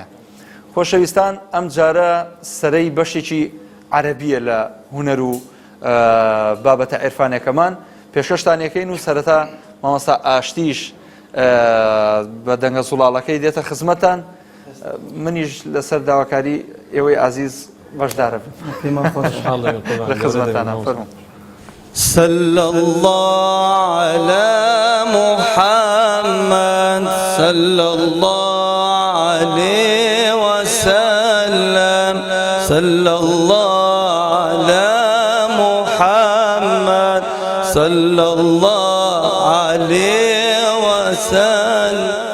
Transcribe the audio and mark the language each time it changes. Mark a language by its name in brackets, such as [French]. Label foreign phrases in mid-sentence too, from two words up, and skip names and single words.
[Central Kurdish] خۆشەویستان ئەم جارە سەرەی بەشێکی عەرەبیە لە هونەر و بابەتە عیرفانەکەمان پێشکەشتانەکەین و سەرەتا مامۆستا ئاشتیش بە دەنگە زوڵاڵەکەی دێتە خزمەتان منیش لەسەر داواکاری ئێوەی عزیز بەشدارە بن لە خزمەتانە. فەرموو. [Arabic] صلى الله على محمد صلى الله عليه وسلم صلى الله على محمد صلى الله عليه وسلم.